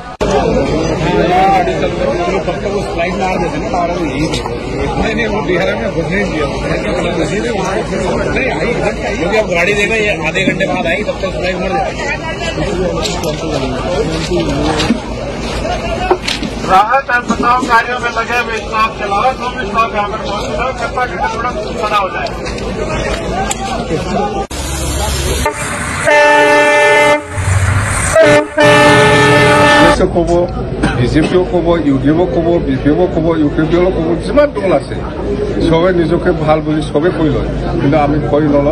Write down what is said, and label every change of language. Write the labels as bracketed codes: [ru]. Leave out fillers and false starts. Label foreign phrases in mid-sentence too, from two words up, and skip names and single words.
[hi] नहीं वो बिहार में घुसने नहीं दिया, क्योंकि अब गाड़ी देगा ये आधे घंटे बाद आएगी, तब तक फ्लाइट मर जाएगी। राहत और बचाव कार्यों में लगे हुए स्टाफ के अलावा जो भी स्टाफ यहाँ पर मौजूद है, कृपा करके थोड़ा बना हो जाए। [as] ক'ব, বিজেপিও ক'ব, ইউডিএফও ক'ব, বিপিএফও ক'ব, ইউপিপিও ক'ব, যিমান দল আছে চবে নিজকে ভাল বুলি চবে কৈ লয়, কিন্তু আমি কৈ নলওঁ।